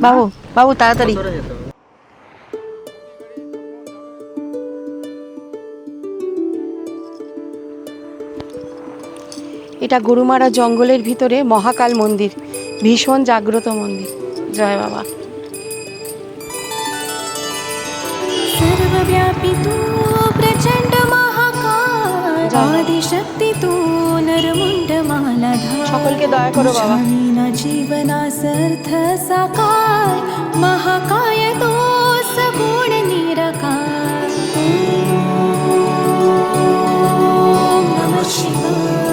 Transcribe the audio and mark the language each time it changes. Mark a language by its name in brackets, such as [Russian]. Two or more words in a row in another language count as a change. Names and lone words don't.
[Bangla] বাবু, বাবু তাড়াতাড়ি। চলে যেতে হবে। এটা গরুমারা জঙ্গলের ভিতরে মহাকাল মন্দির, ভীষণ জাগ্রত মন্দির। জয় বাবা। [Marathi] सर्वव्यापी तू प्रचंड महाकाय आदिशक्ती तू नरमुंड मालाधार [Bangla] সকলকে দয়া করো বাবা। [Marathi] ना जीवनासर्थ साकार महाकाय तो सगुण निराकार [Sanskrit] ओम नमः शिवाय